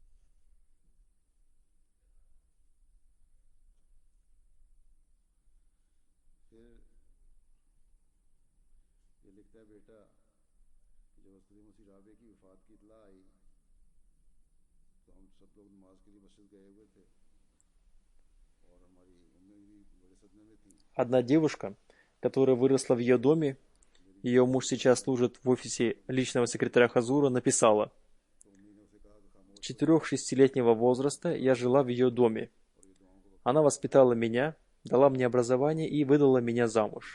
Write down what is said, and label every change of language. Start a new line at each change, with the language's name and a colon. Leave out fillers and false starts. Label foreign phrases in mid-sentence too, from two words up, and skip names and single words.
Urdu: پھر یہ لکھتا ہے بیٹا کہ جب حضرت مسیح رابع کی وفات کی اطلاع آئی تو ہم سب لوگ نماز کے لیے مسجد گئے ہوئے تھے اور ہماری امی بھی بڑے صدمے میں تھی.
Russian: Одна девушка, которая выросла в ее доме, ее муж сейчас служит в офисе личного секретаря Хазура, написала: «С 4-6-летнего возраста я жила в ее доме. Она воспитала меня, дала мне образование и выдала меня замуж.